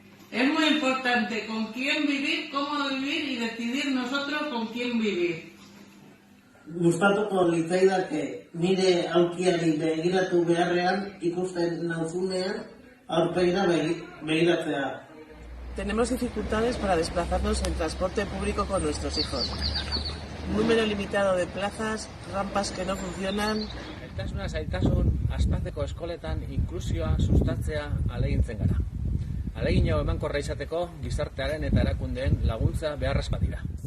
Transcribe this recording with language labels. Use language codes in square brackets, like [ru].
[es] Es muy importante con quién vivir, cómo vivir y decidir nosotros con quién vivir. [eu] Gustatuko litzaidake nire aulkiari begiratu beharrean ikusten nauzunean aurpegira begiratzea. [es] Tenemos dificultades para desplazarnos en transporte público con nuestros hijos. Número limitado de plazas, rampas que no funcionan. [eu] Zailtasuna zailtasun, aspazeko eskoletan inklusioa sustatzea ahalegintzen gara. Ahalegin hau emankorra izateko gizartearen eta erakundeen laguntza beharrezkoak dira.